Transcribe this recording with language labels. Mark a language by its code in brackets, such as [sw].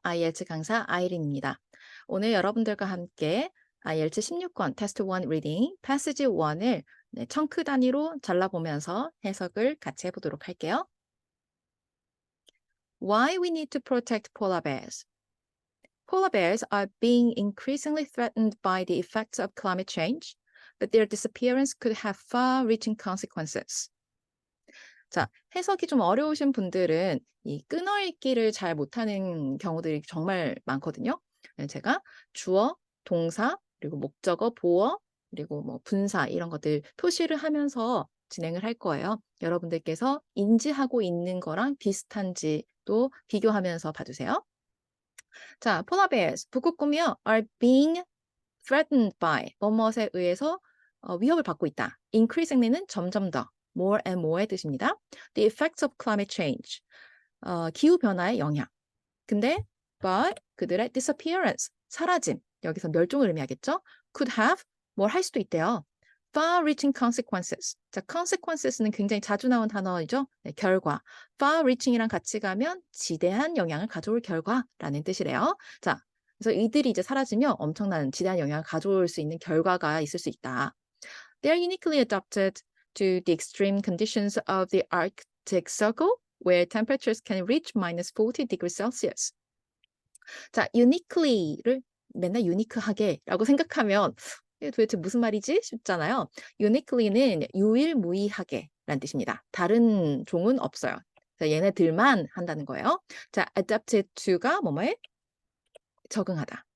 [ko] IELTS 강사 아이린입니다. 오늘 여러분들과 함께 IELTS 16권 테스트 1 리딩 패시지 1을 청크 단위로 잘라보면서 해석을 같이 해보도록 할게요. [en] Why we need to protect polar bears. Polar bears are being increasingly threatened by the effects of climate change, but their disappearance could have far-reaching consequences. [ko] 자, 해석이 좀 어려우신 분들은 이 끊어읽기를 잘 못하는 경우들이 정말 많거든요. 제가 주어, 동사, 그리고 목적어, 보어, 그리고 뭐 분사 이런 것들 표시를 하면서 진행을 할 거예요. 여러분들께서 인지하고 있는 거랑 비슷한지 또 비교하면서 봐주세요. 자, [en] polar bears, [ko] 북극곰이요, [en] are being threatened by, [ko] 뭐뭇에 의해서 위협을 받고 있다. increasingly는 점점 더, [en] more and more [ko] 의 뜻입니다. [en] The effects of climate change, [ko] 기후변화의 영향. 근데 but 그들의 disappearance, 사라짐, 여기서 멸종을 의미하겠죠. [en] could have, [ko] 뭘 할 수도 있대요. [en] far-reaching consequences. [ko] 자, consequences는 굉장히 자주 나온 단어이죠. 네, 결과. far-reaching이랑 같이 가면 지대한 영향을 가져올 결과라는 뜻이래요. 자, 그래서 이들이 이제 사라지면 엄청난 지대한 영향을 가져올 수 있는 결과가 있을 수 있다. [en] They are uniquely adapted to the extreme conditions of the Arctic Circle, where temperatures can reach minus 40 degrees Celsius. [ko] 자, uniquely를 맨날 유니크하게라고 생각하면 이게 도대체 무슨 말이지 싶잖아요. uniquely는 유일무이하게라는 뜻입니다. 다른 종은 없어요. 그래서 얘네들만 한다는 거예요. 자, [en] adapted to [ko] 가 뭐뭐에 적응하다.